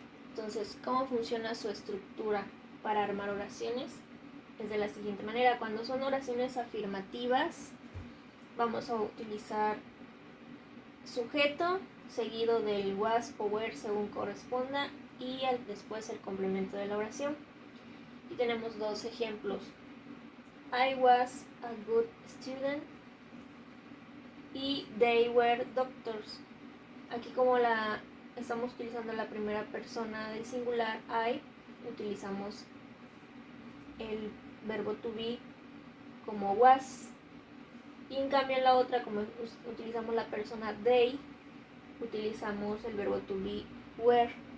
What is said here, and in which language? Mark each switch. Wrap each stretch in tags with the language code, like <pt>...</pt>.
<es>Entonces, ¿cómo funciona su estructura para armar oraciones? Es de la siguiente manera. Cuando son oraciones afirmativas, vamos a utilizar sujeto seguido del was o were según corresponda y después el complemento de la oración. Y tenemos dos ejemplos.</es> <en>I was a good student</en> <es>y</es> <en>they were doctors.</en> <es>Aquí, como estamos utilizando la primera persona del singular I, utilizamos el verbo to be como was, y en cambio en la otra, como utilizamos la persona they, utilizamos el verbo to be were.</es>